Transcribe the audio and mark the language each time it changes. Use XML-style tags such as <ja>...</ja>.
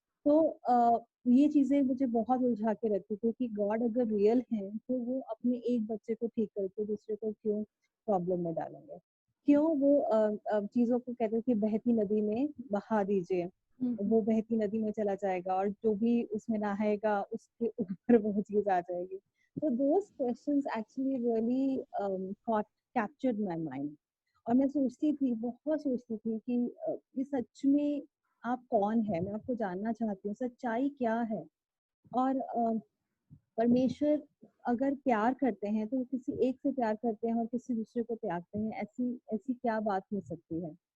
<hi>तो ये चीज़ें मुझे बहुत उलझा के रखती थी कि गॉड अगर रियल है, तो वो अपने एक बच्चे को ठीक करके दूसरे को क्यों प्रॉब्लम में डालेंगे? क्यों वो चीज़ों को कहते हैं कि बहती नदी में बहा दीजिए, हम्म। वो बहती नदी में चला जाएगा और जो भी उसमें नहाएगा, उसके ऊपर वो चीज़ आ जाएगी।</hi> <en>So those questions actually really caught captured my mind.</en> <hi>और मैं सोचती थी, बहुत सोचती थी कि ये सच में आप कौन है? मैं आपको जानना चाहती हूँ, सच्चाई क्या है? और परमेश्वर अगर प्यार करते हैं, तो वो किसी एक से प्यार करते हैं और किसी दूसरे को त्यागते हैं, ऐसी ऐसी क्या बात हो सकती है?</hi>